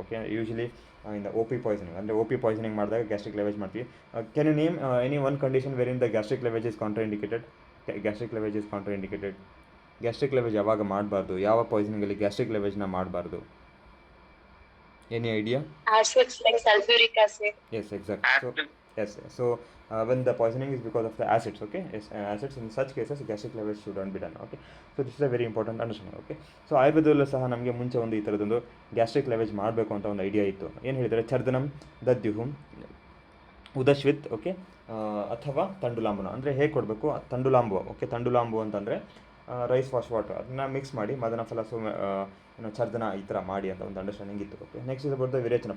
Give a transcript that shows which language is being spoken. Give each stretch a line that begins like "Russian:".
Kannada: Okay,
English: usually in the OP poisoning,
Kannada: ಅಂದರೆ OP poisoning ಮಾಡಿದಾಗ gastric ಲೆವೇಜ್ ಮಾಡ್ತೀವಿ.
English: Can you name any one condition where in the gastric lavage is contraindicated? Gastric lavage is contraindicated.
Kannada: Gastric ಲೆವೇಜ್ ಯಾವಾಗ ಮಾಡಬಾರ್ದು, ಯಾವ ಪಾಯ್ಸನಿಂಗಲ್ಲಿ gastric ಲೆವೇಜ್ನ ಮಾಡಬಾರ್ದು?
English: Any idea? Acids like sulfuric acid. Yes, exactly. So yes, so when the poisoning is because of the acids, okay, yes, acids, in such cases gastric lavage should not be done. Okay, so this is a very important understanding. Okay, so
Kannada: ಆಯುರ್ವೇದದಲ್ಲೂ ಸಹ ನಮಗೆ ಮುಂಚೆ ಒಂದು ಈ ಥರದೊಂದು gastric ಲೆವೇಜ್ ಮಾಡಬೇಕು ಅಂತ ಒಂದು idea ಇತ್ತು. ಏನು ಹೇಳಿದರೆ ಚರ್ದನಂ ದದ್ಯುಹುಂ ಉದಶ್ವಿತ್. ಓಕೆ, ಅಥವಾ ತಂಡುಲಾಂಬುನ. ಅಂದರೆ ಹೇಗೆ ಕೊಡಬೇಕು, ತಂಡುಲಾಂಬು. ಓಕೆ, ತಂಡುಲಾಂಬು ಅಂತಂದರೆ ರೈಸ್ ವಾಶ್ ವಾಟರ್ ಅದನ್ನು ಮಿಕ್ಸ್ ಮಾಡಿ ಮದನ ಫಲ ಚರ್ದನ ಈ ಥರ ಮಾಡಿ ಅಂತ ಒಂದು ಅಂಡರ್ಸ್ಟ್ಯಾಂಡಿಂಗ್ ಇತ್ತು.
English: Okay, next is about the ವಿರೇಚನ.